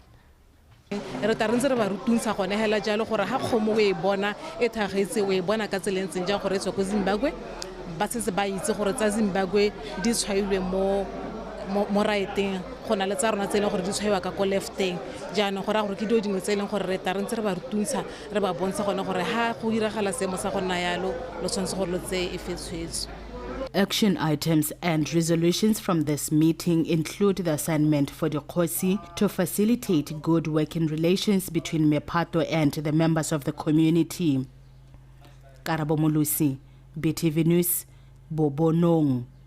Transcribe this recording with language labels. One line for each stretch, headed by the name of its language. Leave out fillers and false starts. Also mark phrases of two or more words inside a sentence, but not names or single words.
Tswana: Re tla re ntse re ba rutuntsha gone hela jalo gore ha kgomo o e bona e thagetse o e bona ka tselentseng ja gore e tswa ko Zimbabwe ba setse ba itse gore tsa Zimbabwe di tshwailwe mo right-eng go na le tsa rona tse e leng gore di tshwaiwa ka ko lefteng jaanong go raya gore ke dio dingwe tse e leng gore re ta re ntse re ba rutuntsha re ba bontsha gone gore ha go diragala seemo sa go nna yalo lo tshwanetse gore lo tseye e fetshwetswe.
English: Action items and resolutions from this meeting include the assignment for the Khosi to facilitate good working relations between Mepato and the members of the community. Karabo Molusi, BTV News, Bobonong.